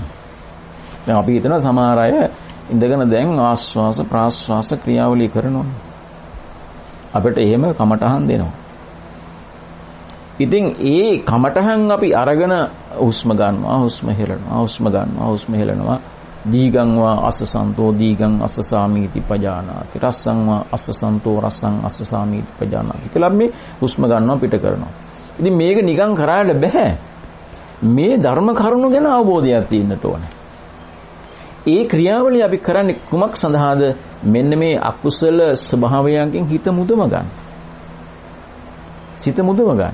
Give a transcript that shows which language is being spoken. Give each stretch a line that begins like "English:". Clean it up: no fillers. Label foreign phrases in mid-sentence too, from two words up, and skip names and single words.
Sinhala: දැන් අපි හිතනවා සමහර අය ඉඳගෙන දැන් ආස්වාස ප්‍රාස්වාස ක්‍රියාවලිය කරනවා. අපිට එහෙම කමටහන් දෙනවා. ඉතින් ඒ කමටහන් අපි අරගෙන හුස්ම ගන්නවා, හුස්ම හෙලනවා, හුස්ම ගන්නවා, හුස්ම හෙලනවා.
Pali: දීගං වා අස්සසන්තෝ දීගං අස්සසාමීති පජානාති. රස්සං වා අස්සසන්තෝ රස්සං අස්සසාමීති පජානාති.
Sinhala: කියලා මේ හුස්ම ගන්නවා පිට කරනවා. ඉතින් මේක නිකන් කරාට බෑ. මේ ධර්ම කරුණු ගැන අවබෝධයක් තියෙන්නට ඕනේ. ඒ ක්‍රියාවලිය අපි කරන්නේ කුමක් සඳහාද? මෙන්න මේ අකුසල ස්වභාවයන්ගෙන් හිත මුදව ගන්න. සිත මුදව ගන්න.